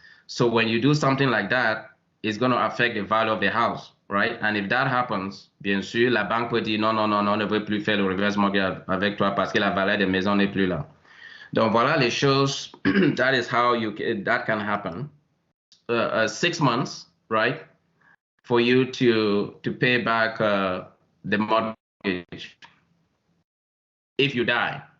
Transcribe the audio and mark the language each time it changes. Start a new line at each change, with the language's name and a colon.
English: So when you do something like that, it's going to affect the value of the house, right? And if that happens,
French: bien sûr, la banque peut dire non, on ne veut plus faire le reverse mortgage avec toi parce que la valeur de la maison n'est plus là. Donc voilà les choses.
English: That is how that can happen. 6 months, right, for you to pay back the mortgage if you die.